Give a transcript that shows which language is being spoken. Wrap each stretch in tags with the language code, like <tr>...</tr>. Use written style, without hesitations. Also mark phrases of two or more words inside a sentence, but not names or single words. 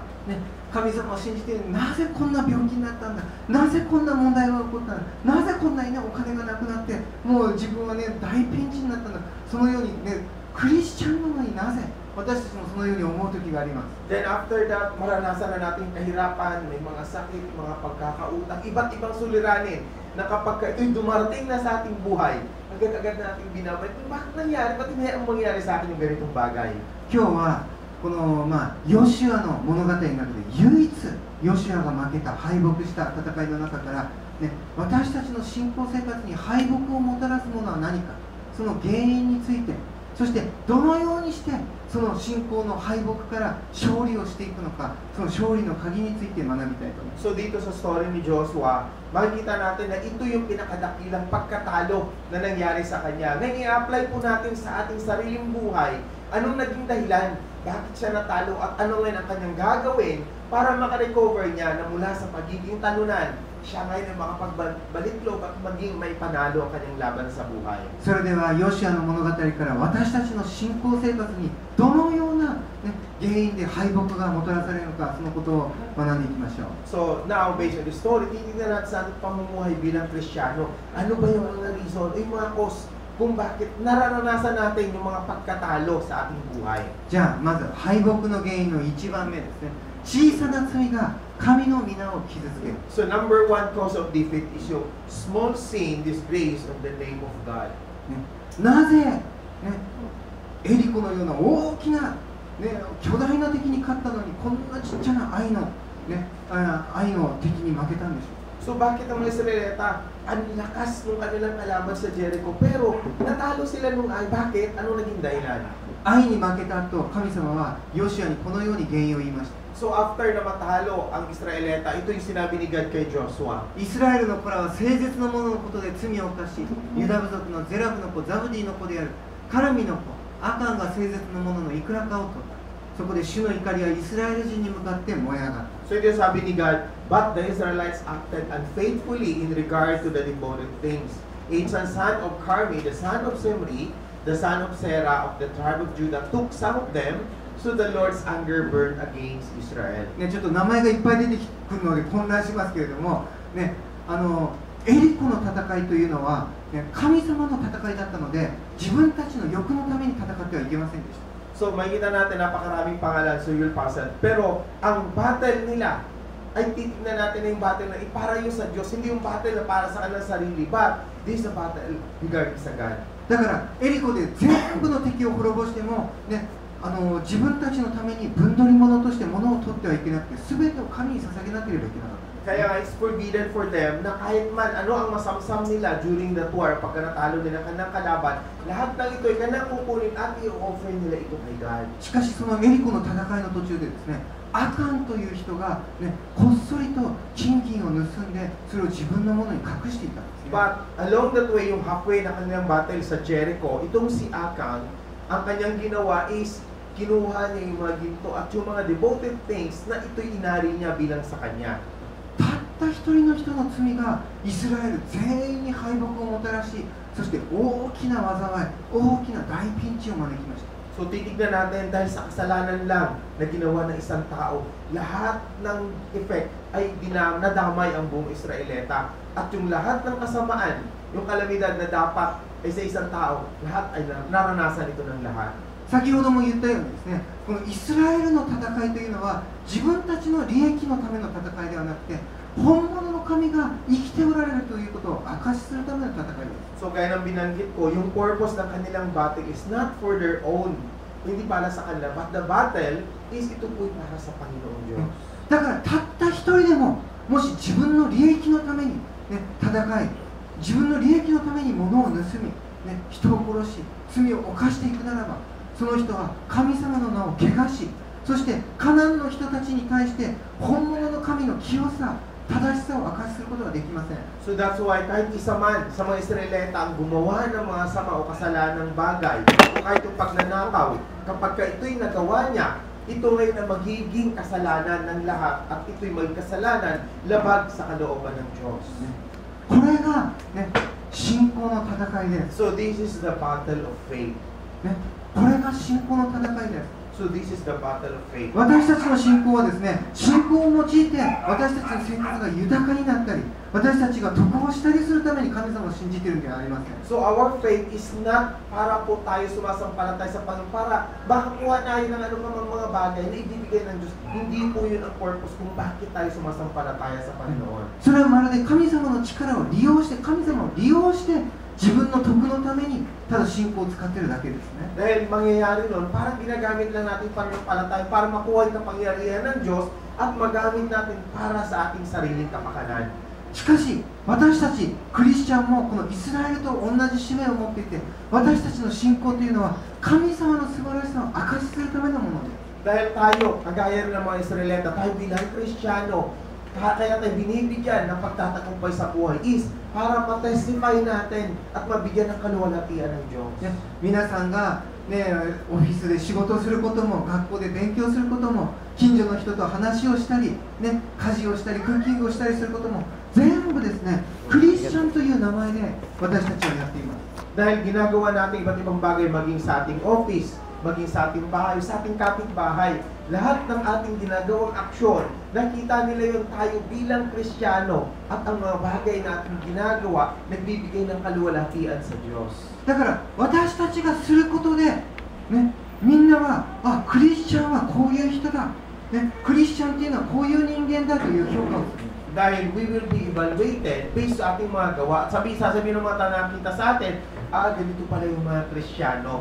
<ja>ね、神様を信じて、なぜこんな病気になったんだ、なぜこんな問題が起こったんだ、なぜこんなにね、お金がなくなって、もう自分はね、大ピンチになったんだ。そのようにね、クリスチャンなのになぜ私たちもそのように思う時があります。</ja> <en>Then after that,</en> <tl>maranasan na natin kahirapan, may mga sakit, mga pagkakautang, iba't ibang suliranin na kapag ito'y dumarating na sa ating buhay, agad-agad nating binabalik. Bakit nangyari? Ba't hindi ang mangyari sa akin yung ganitong bagay?</tl> <ja>今日はこの、ヨシュアの物語の中で唯一ヨシュアが負けた敗北した戦いの中から、ね、私たちの信仰生活に敗北をもたらすものは何か、その原因について、そしてどのようにしてその信仰の敗北から勝利をしていくのか、その勝利の鍵について学びたいと思います。</ja> <tl>So dito sa story ni Joshua, makikita natin na ito yung pinakadakilang pagkatalo na nangyari sa kanya. Ngayon i-apply po natin sa ating sariling buhay. Anong naging dahilan? Bakit siya natalo? At ano ngayon ang kanyang gagawin para makarecover niya na mula sa pagiging talunan, siya ngayon ay makapagbalik loob at maging may panalo ang kanyang laban sa buhay.</tl> <ja>それではヨシュアの物語から私たちの信仰生活にどのような、原因で敗北がもたらされるのか、そのことを学んでいきましょう。</ja> <en>So now, based on the story,</en> <tl>titignan natin sa ating pamumuhay bilang Kristiyano. Ano ba yung mga reason, yung mga cause kung bakit nararanasan natin yung mga pagkatalo sa ating buhay?</tl> <ja>じゃあまず敗北の原因の1番目ですね。小さな罪が神の皆を傷つける。</ja> <en>So number one cause of defeat is yung small sin disgrace of the name of God.</en> <ja>なぜ、エリコのような大きな、巨大な敵に勝ったのにこんなちっちゃな愛の敵に負けたんでしょう。</ja> <tl>So bakit ang mga Israelita, ang lakas ng kanilang kalaban sa Jericho, pero natalo sila nung ay. Bakit? Ano naging dahilan?</tl> <ja>愛に負けた後、神様はヨシュアにこのように原因を言いました。</ja> <tl>So after na matalo ang Israelita, ito yung sinabi ni God kay Joshua.</tl> <ja>イスラエルの子らは聖絶の者のことで罪を犯し、ユダ部族のゼラブの子、ザブディの子であるカラミの子、アカンが聖絶の者のいくらかを取った。そこで主の怒りはイスラエル人に向かって燃え上がった。</ja> <en>So</en> <tl>ito yung sabi ni</tl> <en>God, but the Israelites acted unfaithfully in regard to the devoted things. Achan, son of Carmi, the son of Zimri, the son of Serah of the tribe of Judah, took some of them, so the Lord's anger burned against Israel.</en> <ja>ちょっと名前がいっぱい出てくるので混乱しますけれども、エリコの戦いというのは、神様の戦いだったので、自分たちの欲のために戦ってはいけませんでした。</ja> <tl>So makikita natin napakaraming pangalan sa Yul Pasad. Pero ang battle nila ay titignan natin na yung battle na para yung sa Diyos. Hindi yung battle na para sa kanilang sarili.</tl> <en>But this is a battle regarding sa God.</en> <ja>だからエリコで全部の敵を滅ぼしても、自分たちのために分取り物として物を取ってはいけなくて、全てを神に捧げなければいけなかった。</ja> <tl>Kaya</tl> <en>it's forbidden for them</en> <tl>na kahit man ano ang masamsam nila</tl> <en>during the war,</en> <tl>pagka natalo nila kanang kalaban, lahat ng ito ay kanang kukunin at i-offer nila ito kay God.</tl> <ja>しかしそのエリコの戦いの途中でですね、アカンという人が、こっそりと金銀を盗んでそれを自分のものに隠していたんですね。</ja> <en>But along that way,</en> <tl>yung halfway na kanilang battle sa Jericho, itong si Achan, ang kanyang ginawa is kinuha niya yung mga ginto at yung mga</tl> <en>devoted things</en> <tl>na ito'y inari niya bilang sa kanya.</tl> <ja>たった一人の人の罪がイスラエル全員に敗北をもたらし、そして大きな災い、大きな大ピンチを招きました。</ja> <tl>So titignan natin dahil sa kasalanan lang na ginawa ng isang tao, lahat ng effect ay nadamay ang buong Israelita. At yung lahat ng kasamaan, yung kalamidad na dapat ay sa isang tao, lahat ay naranasan ito ng lahat.</tl> <ja>先ほども言ったようにですね、このイスラエルの戦いというのは自分たちの利益のための戦いではなくて、本物の神が生きておられるということを証しするための戦いです。</ja> <tl>So kaya nang binanggit ko, yung purpose ng kanilang battle</tl> <en>is not for their own,</en> <tl>hindi para sa kanila,</tl> <en>but the battle is</en> <tl>ito po'y para sa Panginoong Diyos.</tl> <ja>だからたった一人でも、もし自分の利益のために、戦い、自分の利益のために物を盗み、人を殺し、罪を犯していくならば、その人は神様の名を汚し、そしてカナンの人たちに対して本物の神の清さ、正しさを明かしすることができません。</ja> <en>So that's why</en> <tl>kahit isa man sa mga Israelita ang gumawa ng mga sama o kasalanang bagay, o kahit yung pagnanakaw, kapag ito'y nagawa niya, ito ngayon na magiging kasalanan ng lahat at ito'y may kasalanan labag sa kalooban ng Diyos.</tl> <ja>これが、ね、信仰の戦いです。</ja> <en>So this is the battle of faith.</en> <ja>ね、これが信仰の戦いです。</ja> <en>So this is the battle of faith.</en> <ja>私たちの信仰はですね、信仰を用いて私たちの生活が豊かになったり、私たちが得をしたりするために神様を信じているんではありません。</ja> <en>So our faith is not</en> <tl>para po tayo sumasampalataya sa Panginoon, para makakuha tayo ng anumang mga bagay na ibibigay ng Diyos. Hindi po yun ang purpose kung bakit tayo sumasampalataya sa Panginoon.</tl> <ja>それはまるで神様の力を利用して、神様を利用して自分の得のためにただ信仰を使っているだけですね。</ja> <tl>Dahil mangyayari nun, parang ginagamit lang natin pananampalataya para makuha yung kapangyarihan ng Diyos at magamit natin para sa ating sariling kapakanan.</tl> <ja>しかし私たちクリスチャンもこのイスラエルと同じ使命を持っていて、私たちの信仰というのは神様の素晴らしさを証しするためのものです。</ja> <tl>Dahil tayo, kagaya rin ng mga Israelita, tayo bilang Kristiyano, kaya tayo binibigyan ng pagtatagumpay sa buhay is para matestify natin at mabigyan ng kaluwalhatian ng Diyos.</tl> <ja>ね、皆さんが、ね、オフィスで仕事をすることも、学校で勉強することも、近所の人と話をしたり、ね、家事をしたりクッキングをしたりすることも全部ですね、クリスチャンという名前で私たちはやっています。</ja> <tl>Dahil ginagawa natin iba't ibang bagay maging sa ating office, maging sa ating bahay, sa ating kapitbahay, lahat ng ating ginagawang aksyon, nakita nila yung tayo bilang Kristiyano at ang mga bagay na ating ginagawa, nagbibigay ng kaluwalhatian sa Diyos.</tl> <ja>だから私たちがすることで、ね、みんなはクリスチャンはこういう人だ、ね、クリスチャンっていうのはこういう人間だという評価をする。</ja> <tl>Dahil</tl> <en>we will be evaluated based</en> <tl>sa ating mga gawa. Sasabihin ng mga nakakita sa atin, ganito pala yung mga Kristiyano.</tl>